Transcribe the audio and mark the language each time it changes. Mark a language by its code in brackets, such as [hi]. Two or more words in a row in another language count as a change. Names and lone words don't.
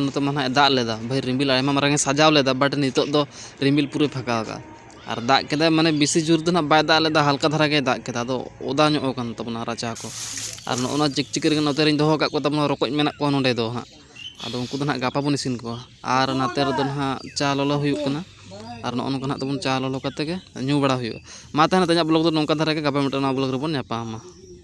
[sat] नोते मा दाग लेदा भाई रिमिल आयमा मारांगे सजाव लेदा बाट नितो दो रिमिल पूरे फाका और दाग के माने बेसी जोर दो ना बाय दाग लेदा हल्का धारा के दाग केदा ओदा ᱧᱚᱜ ᱠᱟᱱ ᱛᱟᱵᱚᱱᱟ ᱨᱟᱪᱟ को और नोना चिकचिक नोते दोहो का तबना रकोज मेना को नोंडे दो हाँ ᱟᱫᱚ ᱩᱱᱠᱩ ᱫᱚ ᱱᱟᱦᱟᱜ ᱜᱟᱯᱟ ᱵᱚᱱ ᱤᱥᱤᱱ ᱠᱚᱣᱟ ᱟᱨ ᱱᱟᱛᱮ ᱨᱮᱫᱚ ᱱᱟᱦᱟᱜ ᱪᱟ ᱞᱚᱞᱚ ᱦᱩᱭᱩᱜ ᱠᱟᱱᱟ ᱟᱨ ᱱᱚᱜᱼᱚ ᱱᱚᱝᱠᱟ ᱱᱟᱦᱟᱜ ᱛᱟᱵᱚᱱ ᱪᱟ ᱞᱚᱞᱚ ᱠᱟᱛᱮ ᱜᱮ ᱧᱩ ᱵᱟᱲᱟ ᱦᱩᱭᱩᱜᱼᱟ ᱢᱟ ᱛᱟᱦᱮᱱᱟ ᱤᱧᱟᱹᱜ ᱵᱞᱚᱜ ᱫᱚ ᱱᱚᱝᱠᱟ ᱫᱷᱟᱨᱟ ᱜᱮ ᱜᱟᱯᱟ ᱢᱤᱫᱴᱟᱝ ᱱᱚᱣᱟ ᱵᱞᱚᱜ ᱨᱮᱵᱚᱱ ᱧᱟᱯᱟᱢᱟ